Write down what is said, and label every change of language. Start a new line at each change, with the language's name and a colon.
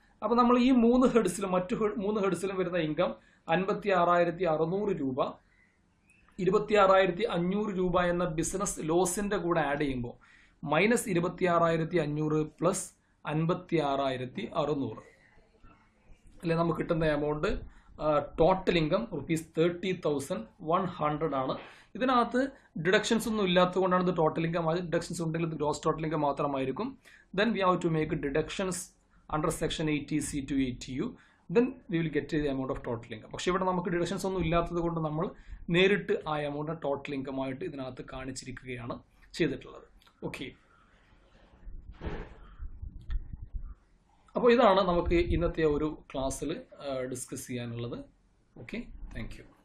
Malayalam: അപ്പോൾ നമ്മൾ ഈ 3 ഹെഡ്സിലും മറ്റു 3 ഹെഡ്സിലും വരുന്ന ഇൻകം 56,600 രൂപ, 26,500 രൂപ എന്ന ബിസിനസ് ലോസിന്റെ കൂടെ ആഡ് ചെയ്യുമ്പോൾ മൈനസ് 26,500 പ്ലസ് 56,600 അല്ലെ നമുക്ക് കിട്ടുന്ന എമൗണ്ട്. ടോട്ടൽ ഇൻകം rupees 30,100 ആണ്. ഇതിനകത്ത് ഡിഡക്ഷൻസ് ഒന്നും ഇല്ലാത്തത് കൊണ്ടാണ് ഇത് ടോട്ടൽ ഇൻകം. ഡിഡക്ഷൻസ് ഉണ്ടെങ്കിൽ ഇത് ഗ്രോസ് ടോട്ടൽ ഇൻകം മാത്രമായിരിക്കും.
English: Then we have to make deductions under section 80C to 80U, then we will get the amount of total income.
Malayalam: പക്ഷേ ഇവിടെ നമുക്ക് ഡിഡക്ഷൻസ് ഒന്നും ഇല്ലാത്തത് കൊണ്ട് നമ്മൾ നേരിട്ട് ആ എമൗണ്ട് ടോട്ടൽ ഇൻകം ആയിട്ട് ഇതിനകത്ത് കാണിച്ചിരിക്കുകയാണ് ചെയ്തിട്ടുള്ളത്. ഓക്കെ, അപ്പോൾ ഇതാണ് നമുക്ക് ഇന്നത്തെ ഒരു ക്ലാസ്സിൽ ഡിസ്കസ് ചെയ്യാനുള്ളത്. Okay, thank you.